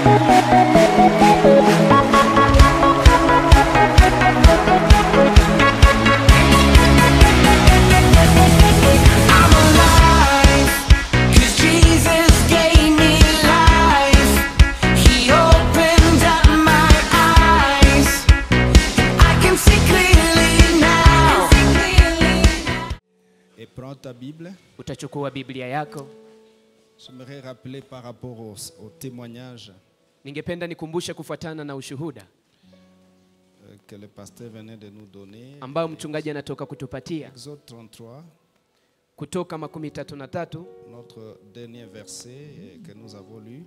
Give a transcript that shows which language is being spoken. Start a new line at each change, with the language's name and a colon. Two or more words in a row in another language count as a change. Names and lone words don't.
English: I'm alive, 'cause Jesus gave me life. He opened up my eyes. I can see clearly now.
French: Et prends ta Bible.
Swahili: Utachukua Biblia yako.
French: J'aimerais rappeler par rapport au témoignage
Swahili: Ningependa nikumbushe kufuatana na ushuhuda
French: que le pasteur venait de nous donner.
Swahili: ambao mchungaji anatoka kutupatia.
French: Exode 33,
Swahili: Kutoka 33,
French: notre dernier verset que nous avons lu.